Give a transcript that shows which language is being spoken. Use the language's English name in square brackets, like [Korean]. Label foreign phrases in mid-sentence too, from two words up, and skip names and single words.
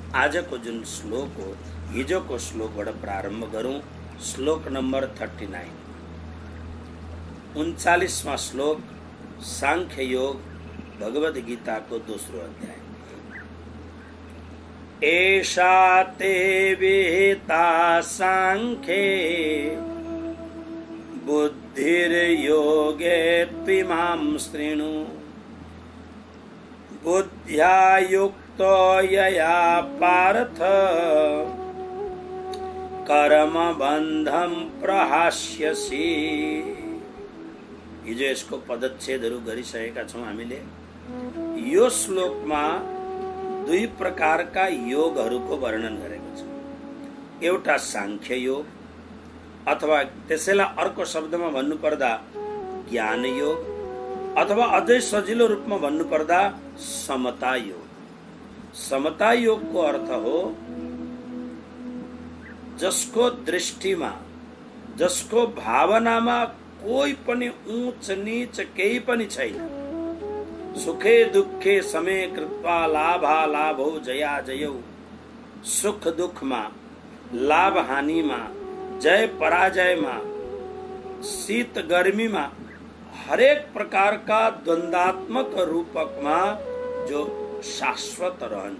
[Nepali] आज को जुन श्लोक हो हिजो को श्लोकबाट प्रारम्भ गरौँ। श्लोक नंबर 39 39वां श्लोक सांख्य योग भगवद गीता को दोस्रो अध्याय। [Sanskrit] एषा ते विहिता सांख्ये बुद्धिर्योगे त्विमां शृणु बुद्ध्या युक्तो यया पार्थ कर्म बन्धं प्रहास्यसि। [Nepali] हिजो यसको पदच्छेदहरू गरिसकेका छौं हामीले। यो श्लोकमा दुई प्रकारका योगहरूको वर्णन गरेको छ। एउटा सांख्य योग अथवा त्यसैलाई अर्को शब्दमा भन्नुपर्दा ज्ञान योग अथवा अझै सजिलो रूपमा भन्नुपर्दा समता योग। समता योगको अर्थ हो जसको दृष्टिमा जसको भावनामा कोही पनि ऊंच नीच केही पनि छैन। [Sanskrit] सुखे दुखे समे कृत्वा लाभा लाभौ जया जयौ। [Nepali] सुख दुखमा लाभ हानिमा जय पराजयमा शीत गर्मीमा हरेक प्रकारका द्वन्दात्मक रूपकमा जो शाश्वत रहन्छ।